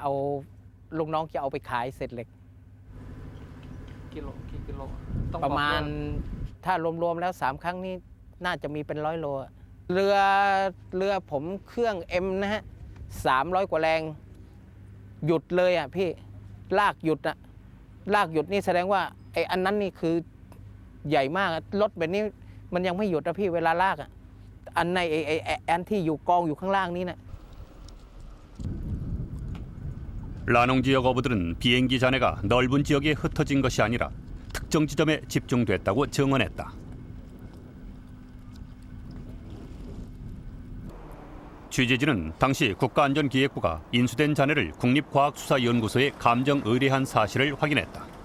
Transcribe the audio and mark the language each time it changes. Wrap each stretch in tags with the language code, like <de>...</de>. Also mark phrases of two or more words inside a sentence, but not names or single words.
<th>เอาลูกน้องจะเอาไปขายเศษเหล็กกิโลประมาณถ้ารวมๆแล้ว3 ครั้งนี้น่าจะมีเป็น100 โลเรือผมเครื่อง M นะฮะ300 กว่าแรงหยุดเลยอ่ะพี่ลากหยุดนี่แสดงว่าไอ้อันนั้นนี่คือใหญ่มากรถแบบนี้มันยังไม่หยุดนะพี่เวลาลากอ่ะอันในไอ้อันที่อยู่กองอยู่ข้างล่างนี้นะ</th> <ko>라농 지역 어부들은 비행기 잔해가 넓은 지역에 흩어진 것이 아니라 특정 지점에 집중됐다고 증언했다. 취재진은 당시 국가안전기획부가 인수된 잔해를 국립과학수사연구소에 감정 의뢰한 사실을 확인했다.</ko>